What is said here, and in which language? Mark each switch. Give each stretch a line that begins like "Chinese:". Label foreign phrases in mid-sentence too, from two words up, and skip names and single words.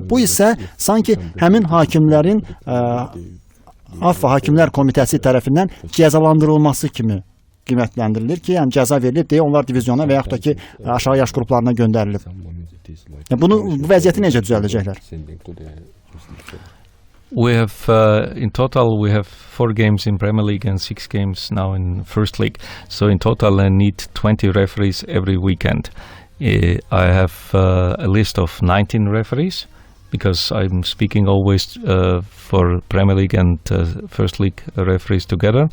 Azerbaijani: Bu isə sanki həmin hakimlərin Hakimlər Komitəsi tərəfindən cəzalandırılması kimi qiymətləndirilir ki, yəni cəza verilir deyə onlar divizyona və yaxud da ki aşağı yaş qruplarına göndərilib. Bu vəziyyəti necə düzəldəcəklər?
English: We have in total we have 4 games in Premier League and 6 games now in First League. So in total I need 20 referees every weekend. I have a list of 19 referees because I'm speaking always for Premier League and First League referees together.